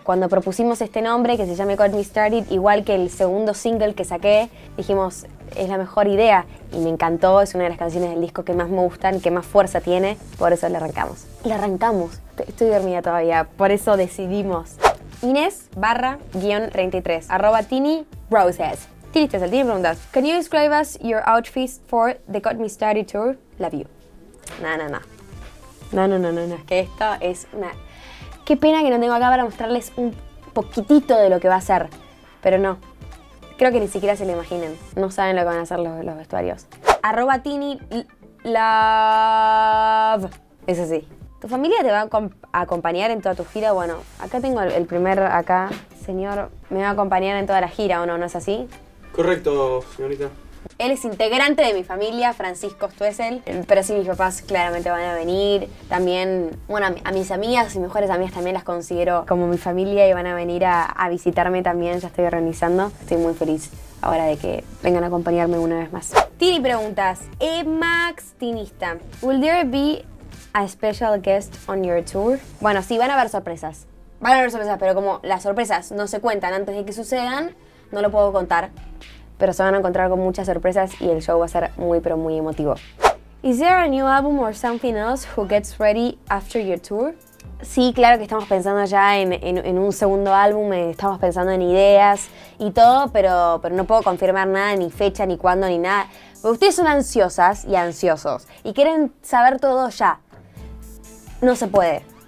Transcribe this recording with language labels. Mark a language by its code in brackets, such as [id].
[es] Cuando propusimos este nombre, que se llame Got Me Started, igual que el segundo single que saqué, dijimos, es la mejor idea. Y me encantó, es una de las canciones del disco que más me gustan, que más fuerza tiene. Por eso la arrancamos. La arrancamos. Estoy dormida todavía, por eso decidimos. Inés_33, @Tini Roses. Tini Tessel, tiene preguntas. [en] Can you describe us your outfits for the Got Me Started Tour? Love you. [es] No, es que esto es una... Qué pena que no tengo acá para mostrarles un poquitito de lo que va a ser. Pero no. Creo que ni siquiera se lo imaginen. No saben lo que van a hacer los vestuarios. @Tini Love. Es así. ¿Tu familia te va a acompañar en toda tu gira? Bueno, acá tengo el primer acá. Señor, me va a acompañar en toda la gira, ¿o no? ¿No es así? Correcto, señorita. Él es integrante de mi familia, Francisco Stuessel, pero sí, mis papás claramente van a venir. También, bueno, a mis amigas y mejores amigas también las considero como mi familia y van a venir a visitarme también, ya estoy organizando. Estoy muy feliz ahora de que vengan a acompañarme una vez más. [en] Tini preguntas, Max Tinista, ¿will there be a special guest on your tour? [es] Bueno, sí, van a haber sorpresas. Van a haber sorpresas, pero como las sorpresas no se cuentan antes de que sucedan, no lo puedo contar. Pero se van a encontrar con muchas sorpresas y el show va a ser muy pero muy emotivo. [en] Is there a new album or something else who gets ready after your tour? [es] Sí, claro que estamos pensando ya en un segundo álbum, estamos pensando en ideas y todo, pero no puedo confirmar nada, ni fecha, ni cuándo, ni nada. Porque ustedes son ansiosas y ansiosos y quieren saber todo ya. No se puede.